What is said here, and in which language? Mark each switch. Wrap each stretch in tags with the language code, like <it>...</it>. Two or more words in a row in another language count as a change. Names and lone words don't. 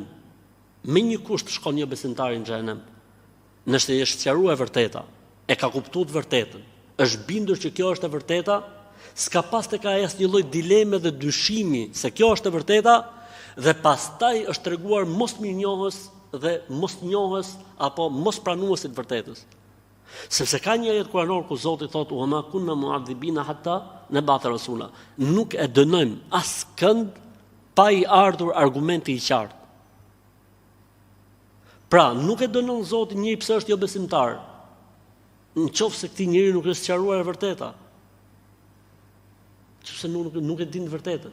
<sq>Me një kusht shkon jo besimtari në xhenem. Nëse është sqaruar e vërteta, e ka kuptuar të vërtetën, është bindur që kjo është e vërteta, s'ka pas të ka asnjë lloj dileme dhe dyshimi se kjo është e vërteta, dhe pastaj është treguar mos mirënjohës dhe mos njohës apo mos pranuesit të vërtetës. Sepse ka një ajet kuranor ku Zoti thotë:</sq> <ar>"وما كنا معذبين حتى نبعث رسولا."</ar> <sq>Nuk e dënojmë askënd pa i ardhur argumenti i qartë. Pra, nuk e dënon Zoti njëri pse është jo besimtar, nëse këtij njeriu nuk është sqaruar e vërteta. Sepse nuk e din të vërtetën.</sq>